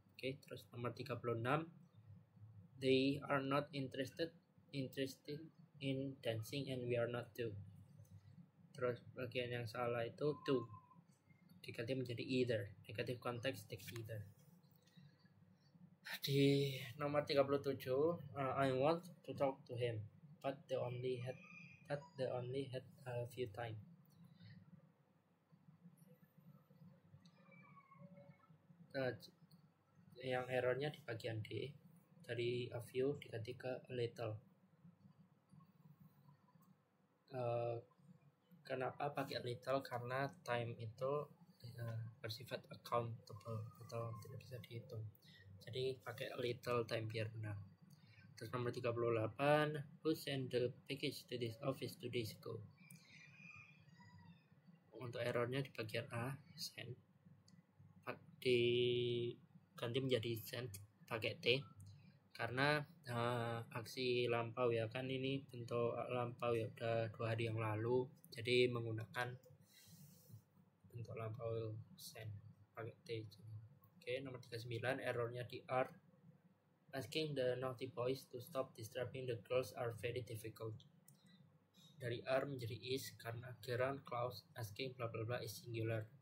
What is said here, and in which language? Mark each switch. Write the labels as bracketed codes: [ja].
[en] Oke, [id] terus nomor [en] 36 they are not interested in dancing and we are not too. [id] Terus bagian yang salah itu to diganti menjadi either, [en] negative context takes either. [id] Di nomor [en] 37 I want to talk to him but they only had a few time. [id] Yang errornya di bagian D, dari a few diganti ke a little. Kenapa pakai a little? Karena time itu bersifat accountable atau tidak bisa dihitung, jadi pakai a little time biar benar. Terus nomor [en] 38 who sent the package to this office 2 days ago. [id] Untuk errornya di bagian A, sent diganti menjadi sent pakai T karena aksi lampau ya kan, ini bentuk lampau ya udah 2 hari yang lalu, jadi menggunakan bentuk lampau send pakai T. Oke, nomor 39, errornya di R. [en] Asking the naughty boys to stop disturbing the girls are very difficult. [id] Dari R menjadi is karena [en] gerund clause asking bla bla bla is singular.